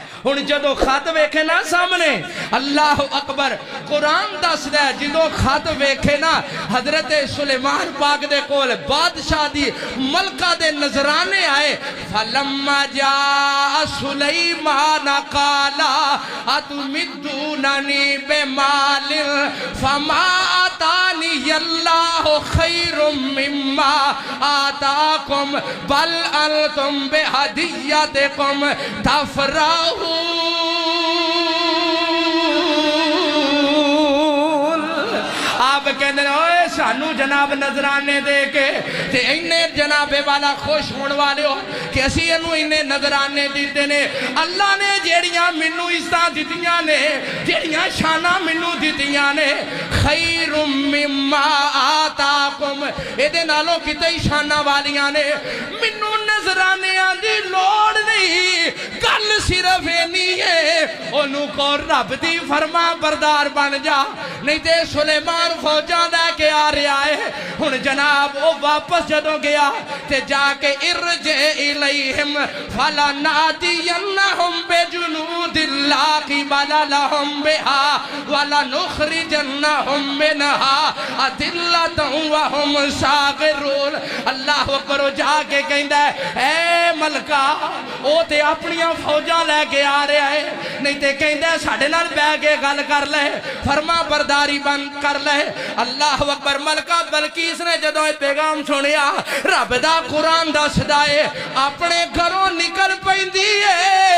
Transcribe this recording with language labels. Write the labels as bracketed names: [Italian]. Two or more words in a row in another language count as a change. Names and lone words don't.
[Punjabi] ہن جدوں خط ویکھے نا سامنے, [Arabic] الله أكبر, [Punjabi] قرآن دسدا ہے جدوں خط ویکھے نا حضرت سلیمان پاک دے کول بادشاہ دی ملکہ دے نذرانے آئے. [Arabic] فلما جاء سليمان قال أتمدونن بمال فما آتاني الله خير مما آتاكم بل أنتم بهديتكم تفرحون. [Punjabi] کہتے اوئے سانوں جناب نذرانے دے کے تے اِنّے جنابِ والا خوش ہونے والے ہو کہ اسی اینوں اِنّے نذرانے دتے نے. اللہ نے جیہڑیاں مینوں عزتاں دتیاں نے، جیہڑیاں شانا مینوں دتیاں نے, [Arabic] خير مما آتاكم, [Punjabi] ایہدے نالوں کتے ہی شانا والیاں نے. مینوں نذرانیاں دی لوڑ نہیں، گل صرف اِنّی ہے اونوں کو رب دی فرماں بردار بن جا. نہیں تے سلیمان فوجاں لیکے آ رہا ہے. ہن جناب او واپس جدوں گیا تے جاکے [Arabic] ارجع إليهم فلنأتينهم بجنود لا قبل لهم بها ولنخرجنهم منها أذلة وهم صاغرون. الله أكبر. [Punjabi] جاکے کہندا اے ملکہ او تے اپنیاں فوجاں لیکے آ رہا ہے، نہیں تے کہندا ساڈے نال بیٹھ کے گل کر لے، فرماں برداری بند کر لے. [Arabic] الله أكبر. [Punjabi] ملکہ بلقیس نے جدوں پیغام سنیا رب دا قرآن دسدا ہے، اپنے گھروں نکل پیندی ہے.